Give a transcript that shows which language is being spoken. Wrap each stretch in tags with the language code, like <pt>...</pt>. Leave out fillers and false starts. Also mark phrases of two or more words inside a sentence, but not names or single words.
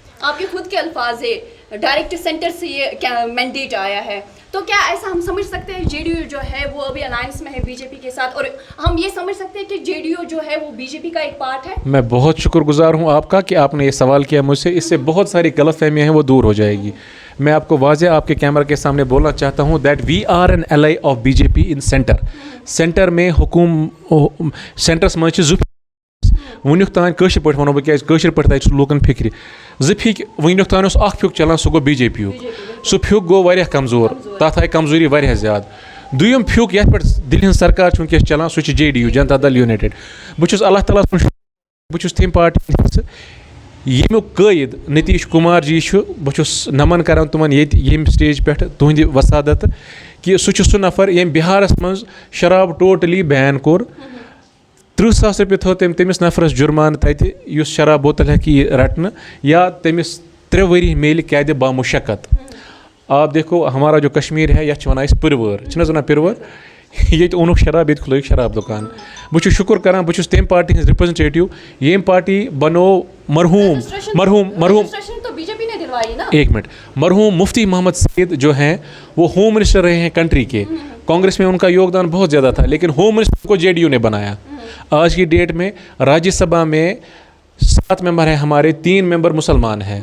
<ur>آپ کے خود کے الفاظ ہے ڈائریکٹ سینٹر سے یہ مینڈیٹ آیا ہے, تو کیا ایسا ہم سمجھ سکتے ہیں جے ڈی یو جو ہے وہ ابھی الائنس میں ہے بی جے پی کے ساتھ, اور ہم یہ سمجھ سکتے ہیں کہ جے ڈی یو جو ہے وہ بی جے پی کا ایک پارٹ ہے؟ میں بہت شکر گزار ہوں آپ کا کہ آپ نے یہ سوال کیا مجھ سے, اس سے بہت ساری غلط فہمیاں ہیں وہ دور ہو جائے گی. میں آپ کو واضح آپ کے کیمرہ کے سامنے بولنا چاہتا ہوں</ur> <en>that we are an ally of BJP in centre</en> <ks>میں سینٹرس منٛز چھِ ونیُک تام کٲشِر پٲٹھۍ وَنو بہٕ کیٛازِ کٲشِر پٲٹھۍ تَتہِ چھُ لوٗکَن فِکرِ زٕ پھِکۍ وٕنیُک تام اوس اَکھ پھیُک چلان سُہ گوٚو بی جے پی یُک, سُہ پھیُک گوٚو واریاہ کمزور, تَتھ آیہِ کمزوری واریاہ زیادٕ. دوٚیِم پھیُک یَتھ پٮ۪ٹھ دِلہِ ہٕنٛز سرکار چھِ وٕنکٮ۪س چلان سُہ چھِ جے ڈی یوٗ, جنتا دل یوٗنایٹِڈ. بہٕ چھُس اللہ تعالیٰ سُنٛد بہٕ چھُس تَمہِ پارٹی ہُنٛد حِصہٕ ییٚمیُک قٲیِد نتیش کُمار جی چھُ. بہٕ چھُس نمن کران تِمن ییٚتہِ ییٚمہِ سٹیج پٮ۪ٹھ تُہنٛدِ وسادت کہِ سُہ چھُ سُہ نفر ییٚمۍ بِہارس منٛز شراب</ks> <en>totally ban</en> <ks>کوٚر. 30,000 رۄپیہِ تھوٚو تٔمۍ تٔمِس نفرس جُرمانہٕ تَتہِ یُس شراب بوتل ہٮ۪کہِ رٹنہٕ, یا تٔمِس 3 ؤری میلہِ قیدِ بامُشقت.</ks> <ur>آپ دیکھو ہمارا جو کشمیر ہے</ur> <ks>یَتھ چھِ وَنان أسۍ پِروٲر, چھِنہٕ حظ وَنان پِروٲر, ییٚتہِ اوٚنُکھ شراب ییٚتہِ کھُلٲیِکھ شراب دُکان. بہٕ چھُس شُکُر کران بہٕ چھُس تَمہِ پارٹی ہٕنٛز رِپرٛزنٹیٹِو ییٚمۍ پارٹی بنوو</ks> <ur>ایک منٹ مرحوم مفتی محمد سعید جو ہیں وہ ہوم منسٹر رہے ہیں کنٹری کے. کانگریس میں ان کا یوگدان بہت زیادہ تھا, لیکن ہوم منسٹر کو جے ڈی یو نے بنایا. آج کی ڈیٹ میں راجیہ سبھا میں 7 ممبر ہیں ہمارے, 3 ممبر مسلمان ہیں.</ur>